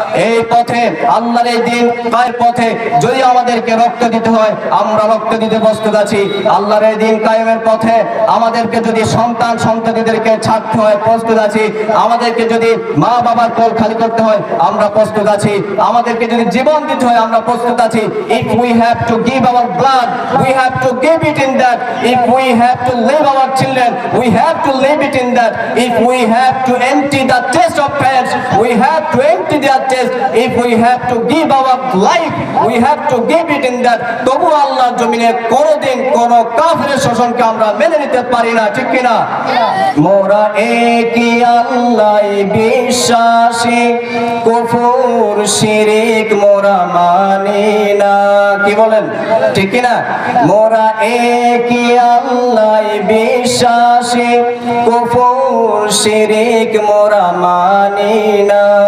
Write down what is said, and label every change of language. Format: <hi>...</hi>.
<bn>এই পথে আল্লাহর এই দিন কায়েমের পথে যদি আমাদেরকে রক্ত দিতে হয় আমরা রক্ত দিতে প্রস্তুত আছি। আল্লাহর এই দিন কায়েমের পথে আমাদেরকে যদি সন্তান সন্ততিদেরকে ছাড়তে হয় প্রস্তুত আছি। আমাদেরকে যদি মা বাবার কোল খালি করতে হয় আমরা প্রস্তুত আছি। আমাদেরকে যদি জীবন দিতে হয় আমরা প্রস্তুত আছি।</bn> <en>If we have to give our blood, we have to give it in that. If we have to leave our children, we have to leave it in that. If we have to empty the chest of parents, we have to empty their chest. If we have to give our life, we have to give it in that.</en> <bn>তবু আল্লাহর জমিনে কোনদিন কোন কাফিরের শোষণকে আমরা মেনে নিতে পারি না, ঠিক কিনা? মোরা একই আল্লাহ বিশ্বাসী, কুফর শিরিক মোরা মানি না। কি বলেন, ঠিক কিনা? মোরা একই আল্লাহ বিশ্বাসী, কুফর শিরিক মোরা মানি না।</bn>